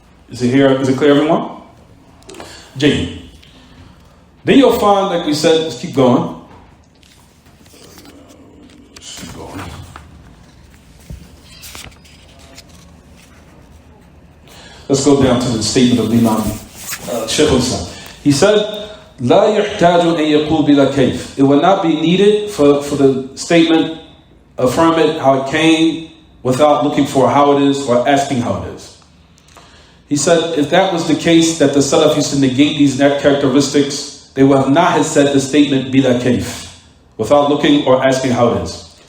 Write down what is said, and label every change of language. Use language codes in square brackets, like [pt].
[en] Is it clear, everyone? Jane. Then you'll find, like we said, let's keep going. Let's go down to the statement of Imam Shaykh al-Islam. He said, [ar] لا يحتاج أن يقول بلا كيف. [en] It will not be needed for the statement, affirm it how it came, without looking for how it is or asking how it is. He said, if that was the case, that the Salaf used to negate these characteristics, they would have not have said the statement bila kayf, without looking or asking how it is.